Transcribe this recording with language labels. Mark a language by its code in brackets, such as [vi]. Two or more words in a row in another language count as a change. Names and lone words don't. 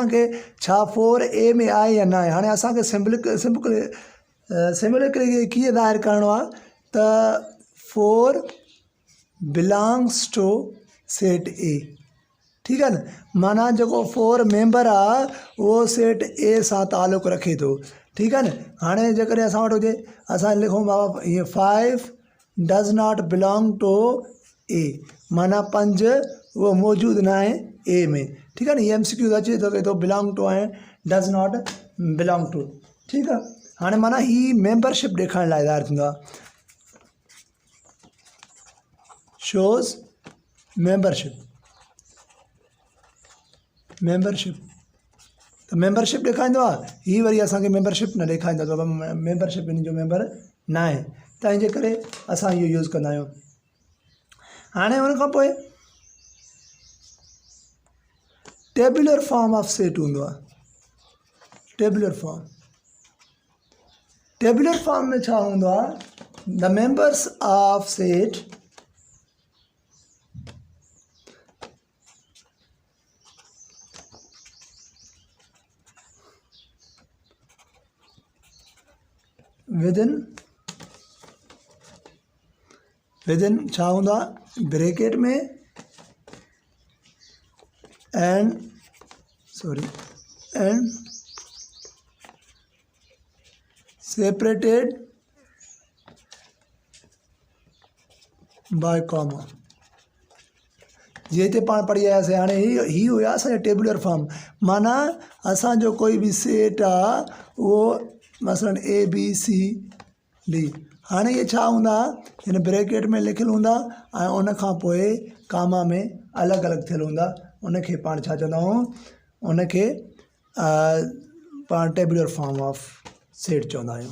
[sd] हाणे असांखे छा 4 ए में आहे या न आहे, हाणे असांखे सिमिलरली कीअं ज़ाहिर करिणो आहे त 4 [en] belongs to set A, [sd] ठीकु आहे न। माना जेको 4 मेंबर आहे उहो सेट ए सां तालुक़ु रखे थो, ठीकु आहे न। हाणे जेकॾहिं असां वटि हुजे असां लिखूं बाबा हीअं 5 [en] does not belong to A, [sd] माना 5 उहो मौजूदु न आहे ए में, ठीकु आहे न। ये MCQ अचे थो के थो [en] belong to [sd] ऐं [en] does not belong to, [sd] ठीकु आहे। हाणे माना ही मेंबरशिप ॾेखारण लाइ ज़ाहिर थींदो आहे, [en] shows membership [sd] त मेंबरशिप ॾेखारींदो आहे। हीअ वरी असांखे मेंबरशिप न ॾेखारींदो आहे, मेंबरशिप इन जो मेंबर न आहे, तंहिंजे करे असां इहो यूज़ कंदा आहियूं। हाणे हुन खां पोइ [en] tabular form of set [sd] हूंदो आहे। [en] tabular form [sd] में छा हूंदो आहे, [en] the members of set [sd] विदिन छा हूंदो आहे, ब्रैकेट में [en] and separated by comma. [sd] जीअं पाण पढ़ी आयासीं हाणे ही हुया असांजा [en] tabular form, [sd] माना असांजो कोई बि सेट आहे उहो मसलन ABCD, हाणे इहे छा हूंदा, हिन ब्रैकेट में लिखियल हूंदा ऐं उन खां पोइ कामा में अलॻि अलॻि थियल हूंदा, उनखे पाण छा चवंदा आहियूं, उनखे पाण [en] tabular form of set [sd] चवंदा आहियूं।